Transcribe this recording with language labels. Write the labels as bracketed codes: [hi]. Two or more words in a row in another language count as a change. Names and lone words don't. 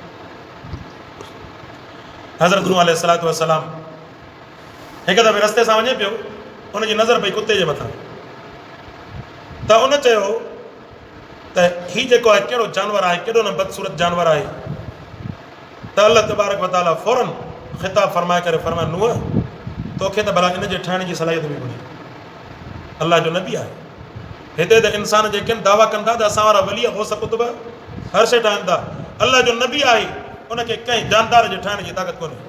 [sd] हज़रत नूह [ar] عليه الصلاة والسلام [sd] हिकु दफ़े रस्ते सां वञे पियो, उनजी नज़र पई कुते जे मथां, त उन चयो त हीउ जेको आहे कहिड़ो जानवर आहे, केॾो न बदसूरत जानवर आहे। त [ar] الله تبارك وتعالى [sd] फौरन ख़िताब फरमाए करे फरमाए, नूह तोखे त भला इन जे ठाहिण जी सलाहियत बि कोन्हे, अलाह जो नबी आहे। हिते त इंसान जेके दावा कनि था त असां वारा वली गौस कुतुब हर शइ ठाहिनि था, अलाह जो नबी आहे, उनखे कंहिं जानदार जे ठाहिण जी ताक़त कोन्हे।